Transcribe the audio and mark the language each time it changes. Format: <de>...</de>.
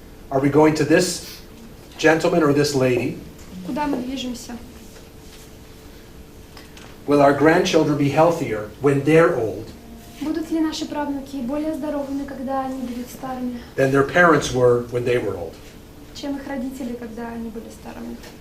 <en>Are we going to this gentleman or this lady?</en> <ru>Куда мы движемся?</ru> <en>Will our grandchildren be healthier when they're old</en> <ru>Будут ли наши правнуки более здоровыми, когда они будут старыми,</ru> <en>than their parents were when they were old?</en> <ru>чем их родители, когда они были старыми?</ru>